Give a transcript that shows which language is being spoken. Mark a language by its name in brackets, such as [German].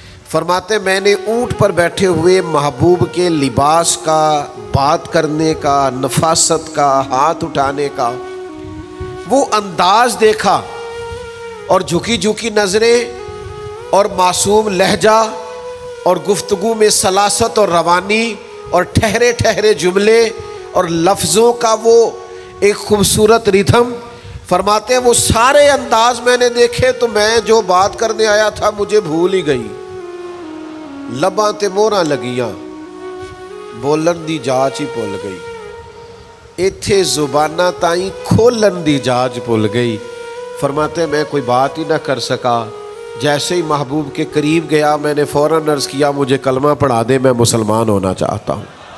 [Urdu] فرماتے میں نے اونٹ پر بیٹھے ہوئے محبوب کے لباس کا، بات کرنے کا، نفاست کا، ہاتھ اٹھانے کا وہ انداز دیکھا، اور جھکی جھکی نظریں اور معصوم لہجہ اور گفتگو میں سلاست اور روانی اور ٹھہرے ٹھہرے جملے اور لفظوں کا وہ ایک خوبصورت ریدھم. فرماتے ہیں وہ سارے انداز میں نے دیکھے تو میں جو بات کرنے آیا تھا مجھے بھول ہی گئی. [Punjabi] لباں تے موراں لگیاں بولن دی جاچ ہی بھول گئی، ایتھے زباناں تائیں کھولن دی جاچ بھول گئی. [Urdu] فرماتے میں کوئی بات ہی نہ کر سکا. جیسے ہی محبوب کے قریب گیا میں نے فوراً عرض کیا مجھے کلمہ پڑھا دے، میں مسلمان ہونا چاہتا ہوں.